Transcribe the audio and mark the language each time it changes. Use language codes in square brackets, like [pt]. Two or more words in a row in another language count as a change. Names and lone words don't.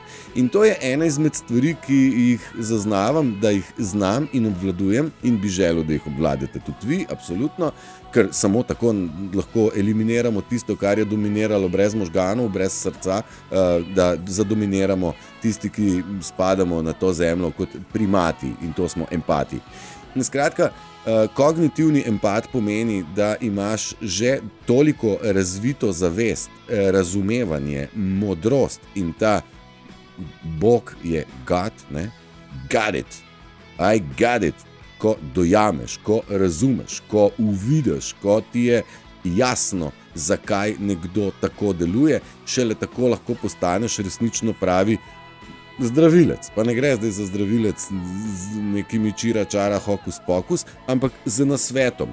[sl] In to je ena izmed stvari, ki jih zaznavam, da jih znam in obvladujem in bi želel, da jih obvladate tudi vi, absolutno, ker samo tako lahko eliminiramo tisto, kar je dominiralo brez možganov, brez srca, da zadominiramo tisti, ki spadamo na to zemljo kot primati in to smo empati. Skratka, kognitivni empat pomeni, da imaš že toliko razvito zavest, razumevanje, modrost in ta Bog je God, ne? [en] Got it, I got it, [sl] ko dojameš, ko razumeš, ko uvidiš, ko ti je jasno, zakaj nekdo tako deluje, šele tako lahko postaneš resnično pravi zdravilec. Pa ne gre zdaj za zdravilec z nekimi čira, čara, hokus pokus, ampak z nasvetom.